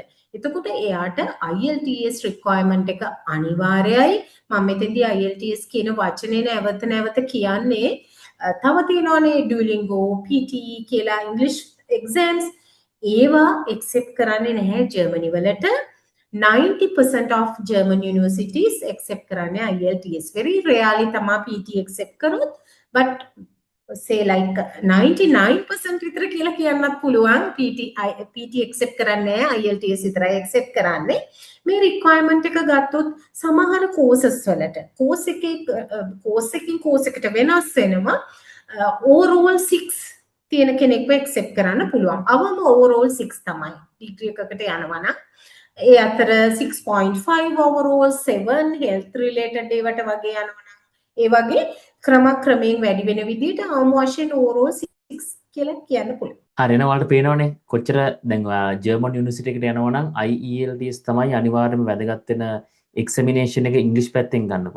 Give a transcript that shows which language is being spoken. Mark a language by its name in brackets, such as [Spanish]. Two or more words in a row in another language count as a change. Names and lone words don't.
[Sinhala] එතකොට එයාට IELTS requirement එක අනිවාර්යයි. මම මෙතෙන්දී IELTS කියන වචනේ නැවත කියන්නේ තව තියෙනවානේ Duolingo, PTE කියලා ඉංග්‍රීසි exams ඒවා accept කරන්නේ නැහැ ජර්මනි වලට. [English] 90% of German universities accept කරන්නේ IELTS. Very rarely [Sinhala] තමයි PTE accept කරොත් [English] but say like [Sinhala] 99% විතර කියලා කියන්නත් පුළුවන් PT accept කරන්නේ IELTS විතරයි accept කරන්නේ. මේ requirement එක ගත්තොත් සමහර courses වලට course එකකින් course එකට වෙනස් වෙනවා. overall 6 තියෙන කෙනෙක්ව accept කරන්න පුළුවන්. අවම overall 6 තමයි. degree එකකට යනවා නම් ඒ අතර 6.5 overall 7 [English] health related [Sinhala] ඒවට වගේ යනවා නම් ඒ වගේ ක්‍රමයෙන් වැඩි වෙන විදිහට අවම වශයෙන් overall 6 කියලා කියන්න පුළුවන්. හරි එන ඔයාලට පේනවනේ කොච්චර දැන් [English] German university [Sinhala] එකට යනවා නම් IELTS තමයි අනිවාර්යයෙන්ම වැදගත් වෙන එක්සමිනේෂන් එක ඉංග්‍රීසි පැත්තෙන් ගන්නකොට.